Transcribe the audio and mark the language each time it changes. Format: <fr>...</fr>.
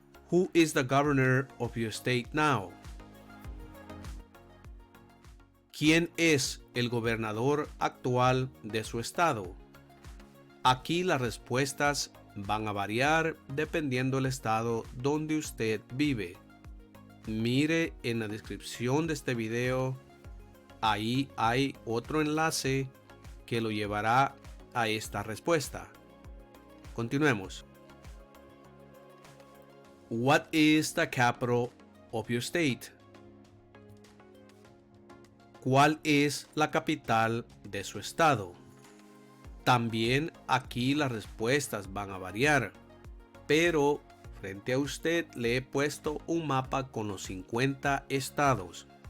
<en>Who is the governor of your state now?</en> <es>¿Quién es el gobernador actual de su estado? Aquí las respuestas van a variar dependiendo del estado donde usted vive. Mire en la descripción de este video, ahí hay otro enlace que lo llevará a esta respuesta. Continuemos.</es> <en>What is the capital of your state?</en> <es>¿Cuál es la capital de su estado? También aquí las respuestas van a variar, pero frente a usted le he puesto un mapa con los 50 estados.</es>